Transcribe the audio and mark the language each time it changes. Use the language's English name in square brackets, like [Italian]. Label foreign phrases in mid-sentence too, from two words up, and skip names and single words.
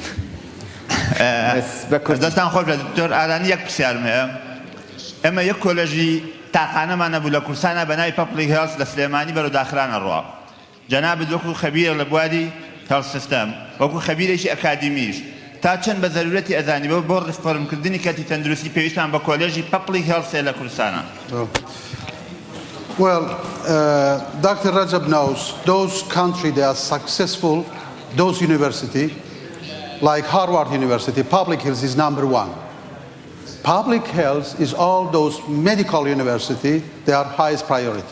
[Central Kurdish] دەستان خۆش بە دکتۆر ئالانی یەک پرسیارم هەیە ئێمە یەک کۆلێژی تاقانەمان نەبوو لە کورسانە بە ناوی [English] public health [Central Kurdish] لە سلێمانی بەرەو داخرانە ڕوا جەنابەت وەکو خەبیرە لە بواری [English] health system [Central Kurdish] وەکو خەبیرێکی ئەکادیمیش تا چەند بە ضرورەتی ئەزانی بۆ ڕفۆرمکردنی کەرتی تەندروستی پێویستمان بە کۆلێژی [English] public health [Central Kurdish] لە کوردستانە [English] Well, Dr. Rajab knows those countries that are successful, those universities, like Harvard University, public health is number 1. Public health is all those medical universities, they are highest priority.